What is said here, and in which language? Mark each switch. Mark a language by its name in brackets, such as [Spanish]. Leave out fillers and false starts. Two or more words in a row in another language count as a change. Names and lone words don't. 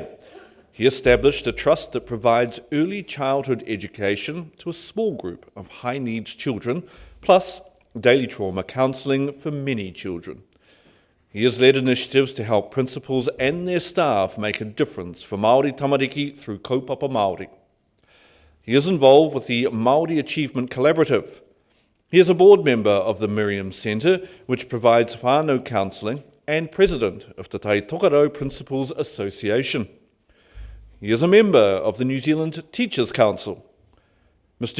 [English] He established a trust that provides early childhood education to a small group of high-needs children, plus daily trauma counselling for many children. He has led initiatives to help principals and their staff make a difference for [Māori] Māori tamariki [English] through [Māori] kaupapa Māori. [English] He is involved with the Māori Achievement Collaborative. He is a board member of the Miriam Centre, which provides whānau counselling, and president of the Tai Tokarau Principals Association. He is a member of the New Zealand Teachers' Council. Mr.